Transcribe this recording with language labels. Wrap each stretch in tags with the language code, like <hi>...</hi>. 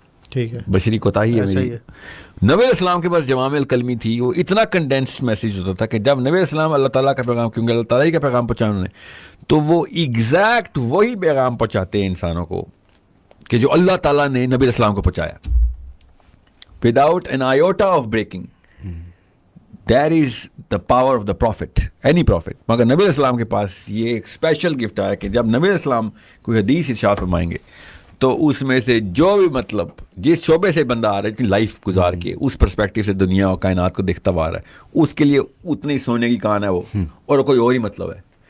<ur>ٹھیک ہے, بشری کوتاہی ہے میری. نبی اسلام کے پاس جوامع الکلمی تھی, وہ اتنا کنڈینسڈ میسیج ہوتا تھا کہ جب نبی اسلام اللہ تعالیٰ کا پیغام, کیونکہ اللہ تعالیٰ کا پیغام پہنچانا ہے, تو وہ ایگزیکٹ وہی پیغام پہنچاتے ہیں انسانوں کو کہ جو اللہ تعالیٰ نے نبی اسلام کو پہنچایا,</ur> <en>Without an iota of breaking. That is the power of the prophet, any prophet.</en> <ur>مگر نبی اسلام کے پاس یہ ایک اسپیشل گفٹ آیا کہ جب نبی اسلام کوئی حدیث ارشاد فرمائیں گے تو اس میں سے جو بھی مطلب جس شعبے سے بندہ آ رہا ہے, اتنی لائف گزار کے اس پرسپیکٹیو سے دنیا اور کائنات کو دیکھتا ہوا آ رہا ہے, اس کے لیے اتنی سونے کی کان ہے وہ, اور کوئی اور ہی مطلب ہے.</ur>